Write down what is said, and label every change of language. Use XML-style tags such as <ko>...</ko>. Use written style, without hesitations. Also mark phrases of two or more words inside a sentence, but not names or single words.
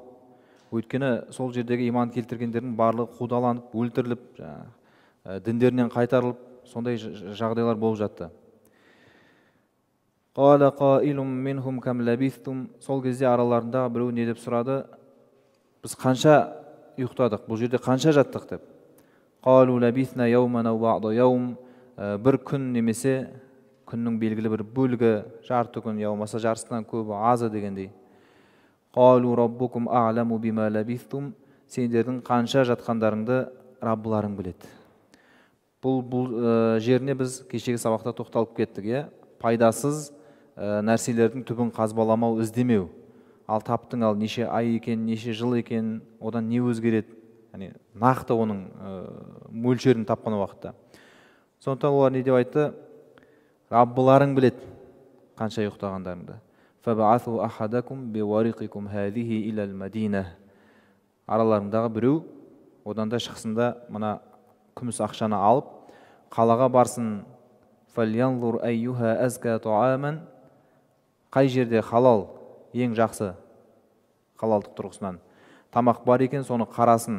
<kk>Өйткені сол жердегі иман келтіргендердің барлығы қудаланып, өлтіріліп, діндерінен қайтарылып, сондай жағдайлар болып жатты.</kk> <ar>قال قائل منهم كم لبثتم.</ar> <kk>Сол кезде араларында біреу не деп сұрады: біз қанша ұйықтадық, бұл жерде қанша жаттық деп.</kk> <ar>قالوا لبثنا يوما أو بعض يوم.</ar> <kk>Бір күн немесе күннің белгілі бір бөлігі, жарты күн, яумаса жарысынан көбі, азы дегендей.</kk> <ar>قالوا ربكم أعلم بما لبثتم.</ar> <kk>Сендердің қанша жатқандарыңды Раббыларың біледі. Бұл жеріне біз кешегі сабақта тоқталып кеттік. Пайдасыз нәрселердің түбін қазбаламау, іздемеу. Ал таптың, ал неше ай екен, неше жыл екен, одан не өзгереді? Нақты оның мөлшерін тапқан уақытта. Сондықтан олар не деп айтты? Раббыларың біледі қанша ұйықтағандарыңды.</kk> <ar>فابعثوا أحدكم بورقكم هذه إلى المدينة.</ar> <kk>Араларындағы біреу одан да шықсында мына күміс ақшаны алып қалаға барсын.</kk> <ar>فلينظر أيها أزكى طعاما.</ar> <kk>Қай жерде халал, ең жақсы халалдық тұрғысынан тамақ бар екен, соны қарасын.</kk>